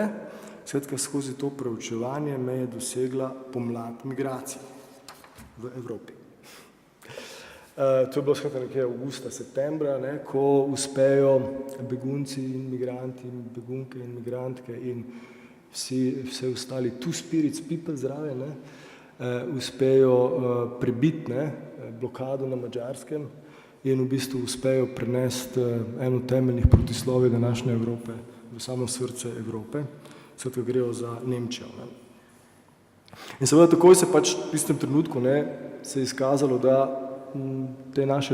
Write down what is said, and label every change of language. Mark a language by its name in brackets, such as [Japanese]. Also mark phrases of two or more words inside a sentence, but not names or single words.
[Slovenian] Skratka, skozi to preučevanje me je dosegla pomlad migracij v Evropi. To je bilo skratka nekje avgusta, septembra, ko uspejo begunci in migranti, begunke in migrantke in vse ostali [English] two spirits people [Slovenian] zraven, uspejo prebiti blokado na Madžarskem in v bistvu uspejo prenesti eno temeljnih protislovij današnje Evrope v samo srce Evrope, skratka grejo za Nemčijo. In seveda takoj se pač v istem trenutku se je izkazalo, da te naše